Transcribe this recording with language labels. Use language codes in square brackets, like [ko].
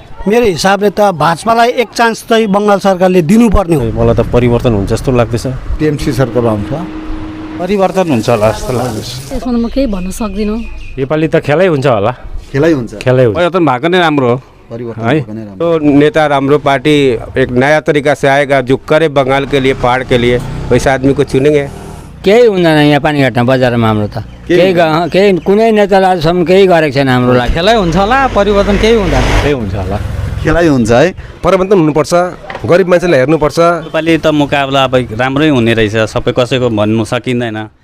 [ne] मेरो हिसाबले त भाजपालाई एक चान्स चाहिँ बङ्गाल सरकारले दिनुपर्ने हो। मलाई त परिवर्तन हुन्छ जस्तो लाग्दैछ। टिएमसी सरकार आउँछ, परिवर्तन हुन्छ होला जस्तो लाग्दैछ। त्यसमा म केही भन्न सक्दिनँ। योपालि त खेलै हुन्छ होला। खेलै हुन्छ। परिवर्तन भएको नै राम्रो हो है। [hi] तो नेता [ne] राम्रो [hi] पार्टी एक नया तरीका से आएगा जो करे बंगाल के लिए, पहाड़ के लिए, वैसे आदमी को चुनेंगे। [ne] केही हुँदैन यहाँ पानीघाटमा बजारमा हाम्रो त केही कुनै नेताले आजसम्म केही गरेको छैन हाम्रो लागि। खेलै हुन्छ होला, परिवर्तन केही हुँदैन। केही हुन्छ होला। खेलै हुन्छ है। परिवर्तन हुनुपर्छ, गरिब मान्छेलाई हेर्नुपर्छ। नेपाली त मुकाबला अब राम्रै हुने रहेछ, सबै कसैको भन्नु सकिँदैन।